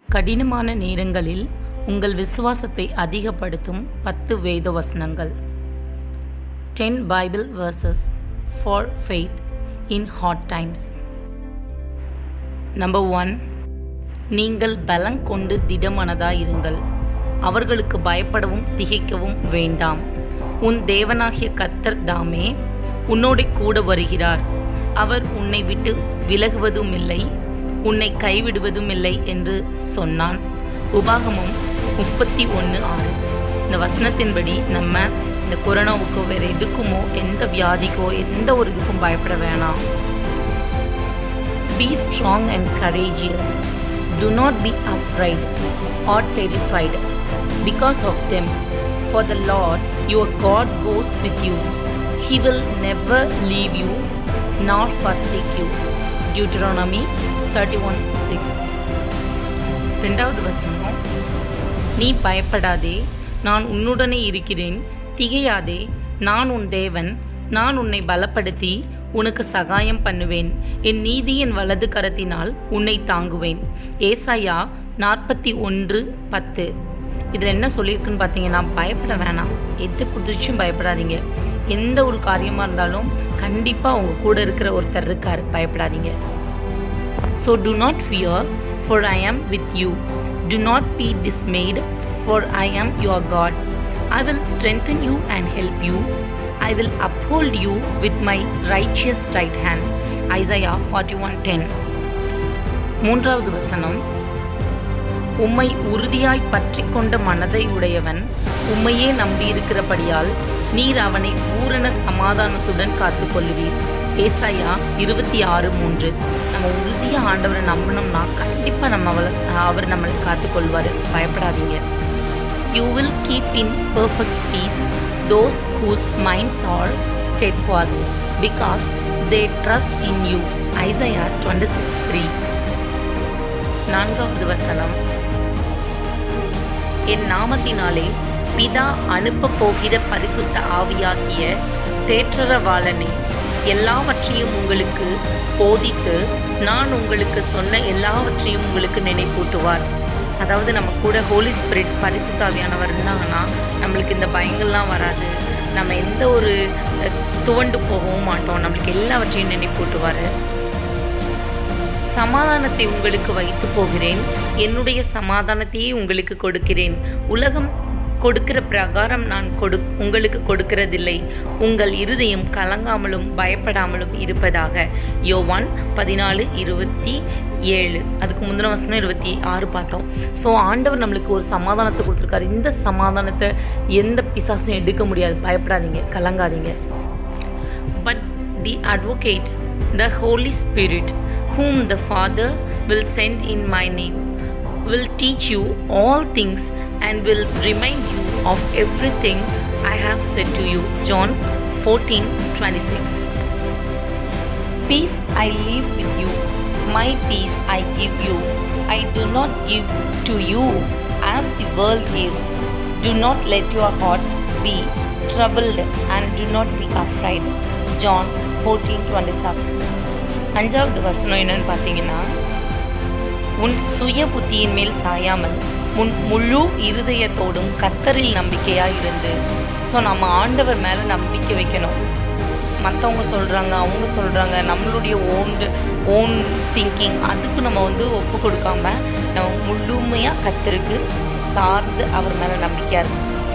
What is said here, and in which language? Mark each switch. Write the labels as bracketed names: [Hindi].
[Tamil] கடினமான நேரங்களில் உங்கள் விசுவாசத்தை அதிகப்படுத்தும் 10 வேத வசனங்கள். [English] 10 Bible verses for faith in hard times. Number 1. [Tamil] நீங்கள் பலம் கொண்டு திடமனதாயிருங்கள். அவர்களுக்கு பயப்படவும் திகைக்கவும் வேண்டாம். உன் தேவனாகிய கர்த்தர் தாமே உன்னோடு கூட வருகிறார். அவர் உன்னை விட்டு விலகுவதுமில்லை, உன்னை கைவிடுவதும் இல்லை என்று சொன்னான். உபாகமம் 31:6. இந்த வசனத்தின்படி நம்ம இந்த கொரோனாவுக்கோ வேறு எதுக்குமோ எந்த வியாதிக்கோ எந்த ஒரு இதுக்கும் பயப்பட வேணாம். [English] Be strong and courageous. Do not be afraid or terrified because of them, for the Lord your God goes with you. He will never leave you nor forsake you. Deuteronomy 31:6. [Tamil] ரெண்டாவது வசனம், நீ பயப்படாதே, நான் உன்னுடனே இருக்கிறேன், திகையாதே, நான் உன் தேவன், நான் உன்னை பலப்படுத்தி உனக்கு சகாயம் பண்ணுவேன், என் நீதியின் வலது கரத்தினால் உன்னை தாங்குவேன். ஏசாயா 41:10. இதில் என்ன சொல்லியிருக்குன்னு பார்த்தீங்கன்னா, பயப்பட வேணாம், எது குதிச்சும் பயப்படாதீங்க. எந்த ஒரு காரியமாக இருந்தாலும் கண்டிப்பாக உங்கள் கூட இருக்கிற ஒருத்தர் இருக்கார், பயப்படாதீங்க. [English] So do not fear, for I am with you. Do not be dismayed, for I am your God. I will strengthen you and help you. I will uphold you with my righteous right hand. Isaiah 41:10. [Tamil] மூன்றாவது வசனம், உம்மை உறுதியாய் பற்றி கொண்ட மனதை உடையவன் உம்மையே நம்பியிருக்கிறபடியால் நீர் அவனை பூரண சமாதானத்துடன் காத்து கொள்ளுவீர். ஏசாயா 26:3. நம்ம உறுதியாக ஆண்டவரை நம்பினோம்னா கண்டிப்பாக அவர் நம்மளை காத்துக்கொள்வார், பயப்படாதீங்க. [English] You will keep in perfect peace those whose minds are steadfast, because they trust in you. Isaiah 26:3. [Tamil] நான்காவது வசனம், என் நாமத்தினாலே பிதா அனுப்ப போகிற பரிசுத்த ஆவியாகிய தேற்றரவாளனே எல்லாவற்றையும் உங்களுக்கு போதித்து நான் உங்களுக்கு சொன்ன எல்லாவற்றையும் உங்களுக்கு நினைப்பூட்டுவார். அதாவது நம்ம கூட ஹோலி ஸ்பிரிட் பரிசுத்தாவியானவர் இருந்தாங்கன்னா நம்மளுக்கு இந்த பயங்கள்லாம் வராது, நம்ம எந்த ஒரு துவண்டு போகவும் மாட்டோம், நம்மளுக்கு எல்லாவற்றையும் நினைப்பூட்டுவார். சமாதானத்தை உங்களுக்கு வைத்து போகிறேன், என்னுடைய சமாதானத்தையே உங்களுக்கு கொடுக்கிறேன். உலகம் கொடுக்கிற பிரகாரம் நான் உங்களுக்கு கொடுக்கிறதில்லை. உங்கள் இருதயம் கலங்காமலும் பயப்படாமலும் இருப்பதாக. யோவான் 14:27. அதுக்கு முந்தின வசனம் 26 பார்த்தோம். ஸோ ஆண்டவர் நம்மளுக்கு ஒரு சமாதானத்தை கொடுத்துருக்காரு. இந்த சமாதானத்தை எந்த பிசாசும் எடுக்க முடியாது, பயப்படாதீங்க, கலங்காதீங்க. [English] But the advocate, the Holy Spirit, whom the Father will send in my name, will teach you all things and will remind you of everything I have said to you. John 14:26. Peace I leave with you, my peace I give you. I do not give to you as the world gives. Do not let your hearts be troubled and do not be afraid. John 14:27. [Tamil] அஞ்சாவது வசனம் என்னன்னு பார்த்தீங்கன்னா, உன் சுய புத்தியின் மேல் சாயாமல் உன் முழு இருதயத்தோடும் கர்த்தரில் நம்பிக்கையாக இருந்து. ஸோ நம்ம ஆண்டவர் மேலே நம்பிக்கை வைக்கணும். மற்றவங்க சொல்கிறாங்க, அவங்க சொல்கிறாங்க, நம்மளுடைய ஓன் திங்கிங் அதுக்கு நம்ம ஒப்பு கொடுக்காம நம்ம முழுமையாக கர்த்தருக்கு சார்ந்து அவர் மேலே நம்பிக்கையாக இருக்கும்.